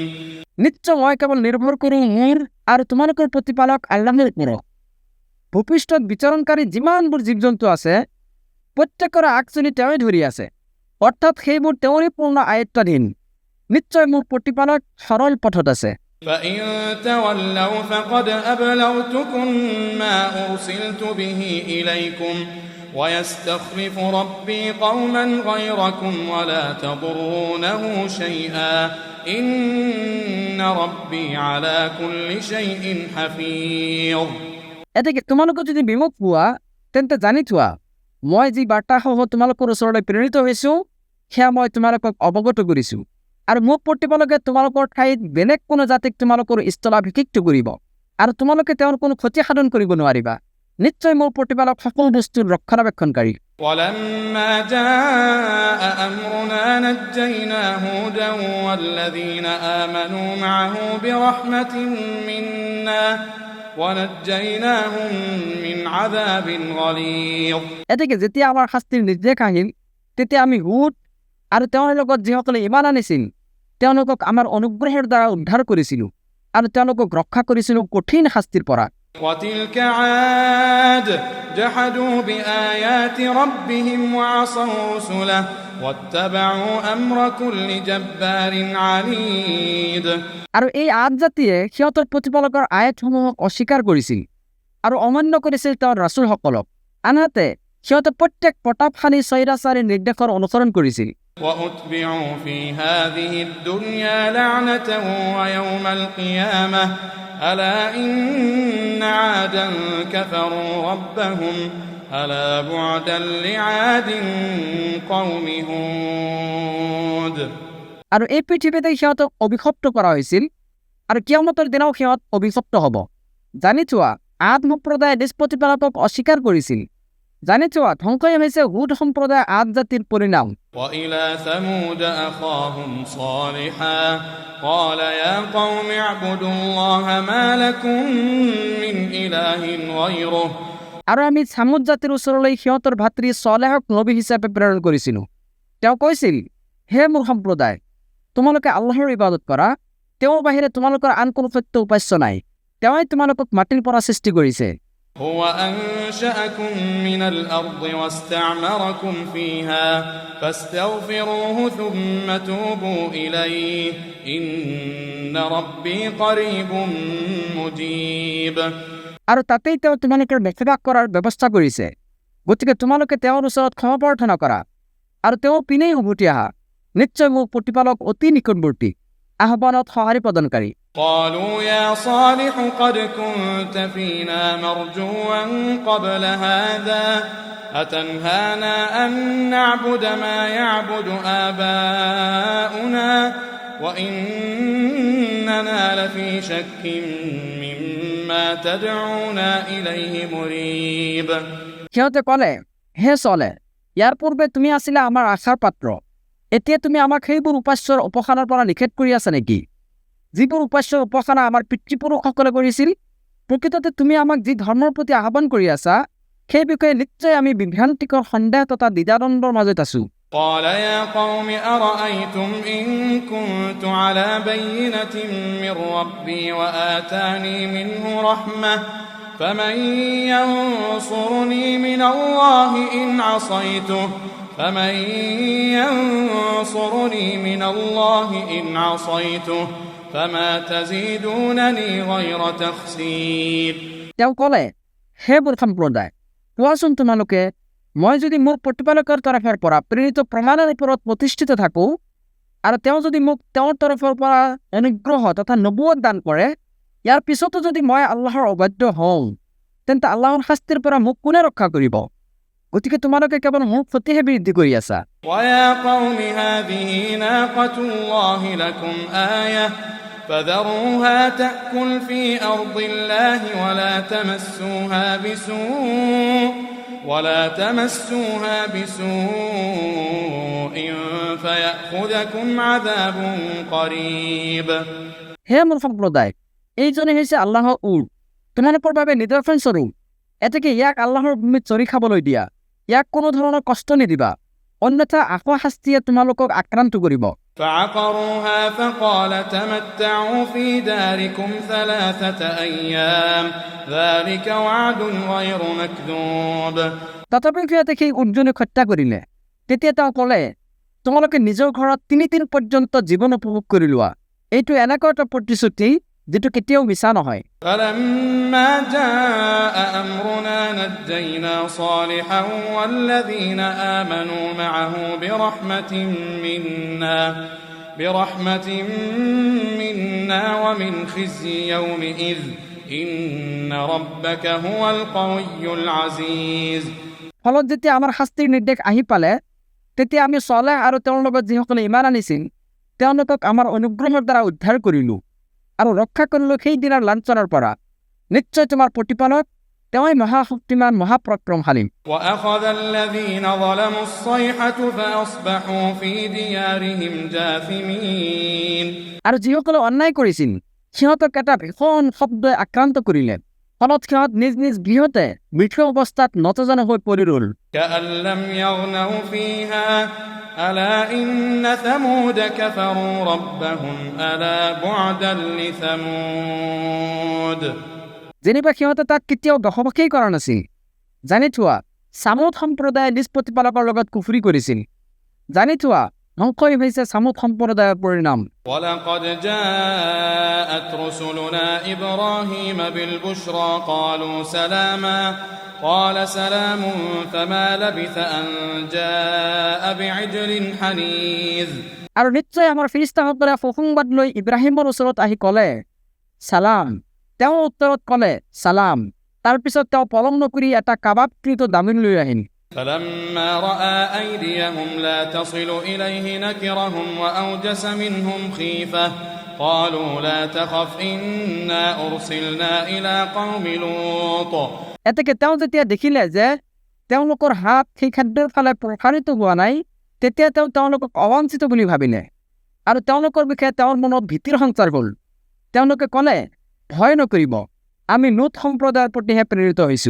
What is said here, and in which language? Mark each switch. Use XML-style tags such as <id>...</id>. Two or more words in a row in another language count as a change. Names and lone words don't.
<as>নিশ্চয় মই কেৱল নিৰ্ভৰ কৰোঁ মোৰ আৰু তোমালোকৰ প্ৰতিপালক আল্লাহৰ ওপৰত। ভূপৃষ্ঠত বিচৰণকাৰী যিমানবোৰ জীৱ জন্তু আছে প্ৰত্যেকৰে আগচনি তেওঁই ধৰি আছে, অৰ্থাৎ সেইবোৰ তেওঁৰে পূৰ্ণ আয়ত্তাধীন। নিশ্চয় মোৰ প্ৰতিপালক সৰল পথত আছে।</as> <ar>فإن تولوا فقد أبلغتكم ما أرسلت به إليكم ويستخلف ربي قوما غيركم ولا تضرونه شيئا إن ربي على كل شيء حفيظ</ar> <as>এতেকে তোমালোকে যদি বিমুখ পোৱা তেন্তে জানি থোৱা, মই যি বাৰ্তাসহ তোমালোকৰ ওচৰলৈ প্ৰেৰিত হৈছোঁ সেয়া মই তোমালোকক অৱগত কৰিছোঁ আৰু মোক প্ৰতিপালকে তোমালোকৰ ঠাইত বেলেগ কোনো জাতিক তোমালোকৰ স্থলাভিষিক্ত কৰিব আৰু তোমালোকে তেওঁৰ কোনো ক্ষতি সাধন কৰিব নোৱাৰিবা নিশ্চয় মোৰ প্ৰতিপালক সকলো বস্তুৰ ৰক্ষণাবেক্ষণকাৰী</as> <ar>ولما جاء أمرنا نجينا هودا والذين آمنوا معه برحمة منا ونجيناهم من عذاب غليظ</ar> <as>এতেকে যেতিয়া আমাৰ শাস্তিৰ নিৰ্দেশ আহিল তেতিয়া আমি হুদ আৰু তেওঁৰ লগত যিসকলে ইমান আনিছিল তেওঁলোকক আমাৰ অনুগ্ৰহৰ দ্বাৰা উদ্ধাৰ কৰিছিলোঁ আৰু তেওঁলোকক ৰক্ষা কৰিছিলোঁ কঠিন শাস্তিৰ পৰা</as> <ar>وتلك عاد جحدوا بآيات ربهم وعصوا رسله واتبعوا أمر كل جبار عنيد</ar> <as>আৰু এই আদ জাতিয়ে সিহঁতৰ প্ৰতিপালকৰ আয়াতসমূহক অস্বীকাৰ কৰিছিল আৰু অমান্য কৰিছিল তেওঁৰ ৰাছুলসকলক আনহাতে সিহঁতে প্ৰত্যেক প্ৰতাপশালী স্বৈৰাচাৰী নিৰ্দেশৰ অনুসৰণ কৰিছিল</as> <ar>وأتبعوا في هذه الدنيا لعنة ويوم القيامة ألا إن عادا كفروا ربهم ألا بعدا لعاد قوم هود</ar> <as>আৰু এই পৃথিৱীতে সিহঁতক অভিশপ্ত কৰা হৈছিল আৰু কিয়ামতৰ দিনাও সিহঁত অভিশপ্ত হ'ব জানি থোৱা আদ সম্প্ৰদায়ে নিজ প্ৰতিপালকক অস্বীকাৰ কৰিছিল জানি থোৱা ধ্বংসই হৈছে হুদ সম্প্ৰদায় আদ জাতিৰ পৰিণাম</as> <ar>وإلى ثمود أخاهم صالحا قال يا قوم اعبدوا الله ما لكم من إله غيره</ar> <as>আৰু আমি ছামুদ জাতিৰ ওচৰলৈ সিহঁতৰ ভাতৃ ছলেহক নবী হিচাপে প্ৰেৰণ কৰিছিলোঁ তেওঁ কৈছিল হে মোৰ সম্প্ৰদায় তোমালোকে আল্লাহৰ ইবাদত কৰা তেওঁৰ বাহিৰে তোমালোকৰ আন কোনো সত্য উপাস্য নাই তেওঁই তোমালোকক মাটিৰ পৰা সৃষ্টি কৰিছে</as> <ar>هو أنشأكم من الأرض واستعمركم فيها فاستغفروه ثم توبوا إليه إن ربي قريب مجيب</ar> <as>আৰু তাতেই তেওঁ তোমালোকৰ বসবাস কৰাৰ ব্যৱস্থা কৰিছে গতিকে তোমালোকে তেওঁৰ ওচৰত ক্ষমা প্ৰাৰ্থনা কৰা আৰু তেওঁৰ পিনেই উভতি আহা নিশ্চয় মোৰ প্ৰতিপালক অতি নিকটৱৰ্তী আহ্বানত সঁহাৰি প্ৰদানকাৰী</as> <ar>قالوا يا صالح قد كنت فينا مرجوا قبل هذا أتنهانا أن نعبد ما يعبد آباؤنا وإننا لفي شك مما تدعونا إليه مريب</ar> <as>সিহঁতে ক'লে হে ছলে ইয়াৰ পূৰ্বে তুমি আছিলা আমাৰ আশাৰ পাত্ৰ এতিয়া তুমি আমাক সেইবোৰ উপাস্যৰ উপাসনাৰ পৰা নিষেধ কৰি আছা নেকি যিবোৰ উপাস্যৰ উপাসনা আমাৰ পিতৃপুৰুষসকলে কৰিছিল প্ৰকৃততে তুমি আমাক যি ধৰ্মৰ প্ৰতি আহ্বান কৰি আছা সেই বিষয়ে নিশ্চয় আমি বিভ্ৰান্তিকৰ সন্দেহ তথা দ্বিধাদ্বন্দ্বৰ মাজত আছো</as> <ar>قال يا قوم أرأيتم إن كنت على بينة من ربي وآتاني منه رحمة فمن ينصرني من الله إن عصيته فمن ينصرني من الله إن عصيته فما تزيدونني غير تخسير</ar> <as>তেওঁ ক'লে হে মোৰ সম্প্ৰদায় কোৱাচোন তোমালোকে মই যদি মোৰ প্ৰতিপালকৰ তৰফৰ পৰা প্ৰেৰিত প্ৰমাণৰ ওপৰত প্ৰতিষ্ঠিত থাকোঁ আৰু তেওঁ যদি মোক তেওঁৰ তৰফৰ পৰা অনুগ্ৰহ তথা নবুৱত দান কৰে ইয়াৰ পিছতো যদি মই আল্লাহৰ অবাধ্য হওঁ তেন্তে আল্লাহৰ শাস্তিৰ পৰা মোক কোনে ৰক্ষা কৰিব গতিকে তোমালোকে কেৱল মোৰ ক্ষতিহে বৃদ্ধি কৰি আছা</as> <ar>ويا قوم هذه ناقة الله لكم آية فذروها تأكل في أرض الله ولا تمسوها بسوء فيأخذكم عذاب قريب</ar> <as>হে মোৰ সম্প্ৰদায় এইজনে হৈছে আল্লাহৰ উট তোমালোকৰ বাবে নিদৰ্শন স্বৰূপ এতেকে ইয়াক আল্লাহৰ ভূমিত চৰি খাবলৈ দিয়া ইয়াক কোনো ধৰণৰ কষ্ট নিদিবা অন্যথা আকৌ শাস্তিয়ে তোমালোকক আক্ৰান্ত কৰিব</as> <ar>فعقروها فقال تمتعوا في داركم 3 أيام ذلك وعد غير مكذوب</ar> <as>তথাপি সিহঁতে সেই উটজনক হত্যা কৰিলে তেতিয়া তেওঁ ক'লে তোমালোকে নিজৰ ঘৰত 3 দিন পৰ্যন্ত জীৱন উপভোগ কৰি লোৱা এইটো এনেকুৱা এটা প্ৰতিশ্ৰুতি যেটো কেতিয়াও মিছা নহয়</as> <ar>فلما جاء أمرنا نجينا صالحا والذين آمنوا معه برحمة منا ومن خزي يومئذ إن ربك هو القوي العزيز</ar> <as>ফলত যেতিয়া আমাৰ শাস্তিৰ নিৰ্দেশ আহি পালে তেতিয়া আমি ছলেহ আৰু তেওঁৰ লগত যিসকলে ইমান আনিছিল তেওঁলোকক আমাৰ অনুগ্ৰহৰ দ্বাৰা উদ্ধাৰ কৰিলোঁ আৰু ৰক্ষা কৰিলোঁ সেই দিনাৰ লাঞ্ছনাৰ পৰা। নিশ্চয় তোমাৰ প্ৰতিপালক তেওঁই মহাশক্তিমান মহাপৰাক্ৰমশালী।</as> <ar>وأخذ الذين ظلموا الصيحة فأصبحوا في ديارهم جاثمين।</ar> <as>আৰু যিসকলে অন্যায় কৰিছিল সিহঁতক এটা ভীষণ শব্দই আক্ৰান্ত কৰিলে, ফলত সিহঁত নিজ নিজ গৃহতে মৃত অৱস্থাত নতজানু হৈ পৰি ৰ'ল।</as> <ar>كأن لم يغنوا فيها ألا إن ثمود كفروا ربهم ألا بعدا لثمود।</ar> <as>যেনিবা সিহঁতে তাক কেতিয়াও বসবাসেই কৰা নাছিল। জানি থোৱা, ছামুদ সম্প্ৰদায়ে নিজ প্ৰতিপালকৰ লগত কুফৰি কৰিছিল। জানি থোৱা, ধ্বংসই হৈছে ছামুদ সম্প্ৰদায়ৰ পৰিণাম।</as> <ar>ولقد جاءت رسلنا إبراهيم بالبشرى قالوا سلاما قال سلام فما لبث أن جاء بعجل حنيذ।</ar> <as>আৰু নিশ্চয় আমাৰ ফিৰিষ্টাসকলে সুসংবাদ লৈ ইব্ৰাহিমৰ ওচৰত আহি ক'লে ছালাম। তেওঁ উত্তৰত ক'লে ছালাম। তাৰপিছত তেওঁ পলম নকৰি এটা কাবাবকৃত দামিন লৈ আহিল।</as> <ar>فلما رأى أيديهم لا تصل إليه نكرهم وأوجس منهم خيفة قالوا لا تخف إنا أرسلنا إلى قوم لوط।</ar> <as>এতেকে তেওঁ যেতিয়া দেখিলে যে তেওঁলোকৰ হাত সেই খাদ্যৰ ফালে প্ৰসাৰিত হোৱা নাই, তেতিয়া তেওঁ তেওঁলোকক অবাঞ্ছিত বুলি ভাবিলে আৰু তেওঁলোকৰ বিষয়ে তেওঁৰ মনত ভীতিৰ সঞ্চাৰ হ'ল। তেওঁলোকে ক'লে ভয় নকৰিব, আমি লুত সম্প্ৰদায়ৰ প্ৰতিহে প্ৰেৰিত হৈছোঁ।</as>